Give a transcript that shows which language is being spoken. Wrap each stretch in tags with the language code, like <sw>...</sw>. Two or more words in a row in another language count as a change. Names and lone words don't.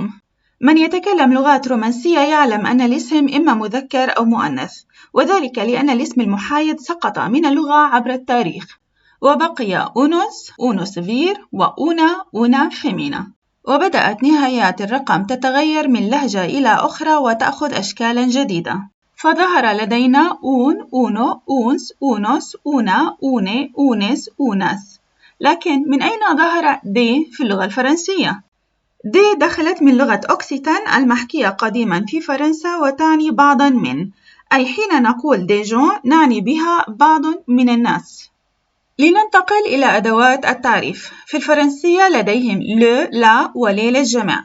<ar>من يتكلم لغات رومانسية يعلم أن الاسم إما مذكر أو مؤنث، وذلك لأن الاسم المحايد سقط من اللغة عبر التاريخ، وبقي</ar> <la>unus vir una femina.</la> <ar>وبدأت نهايات الرقم تتغير من لهجة إلى أخرى وتأخذ أشكالا جديدة، فظهر لدينا</ar> <es>uno uns unos una une unes unas.</es> <ar>لكن من أين ظهر دي في اللغة الفرنسية؟ دي دخلت من لغة أوكسيتان المحكية قديما في فرنسا وتعني بعضا من، أي حين نقول</ar> <fr>des gens</fr> <ar>نعني بها بعض من الناس. لننتقل إلى أدوات التعريف. في الفرنسية لديهم لا ولي للجمع.</ar>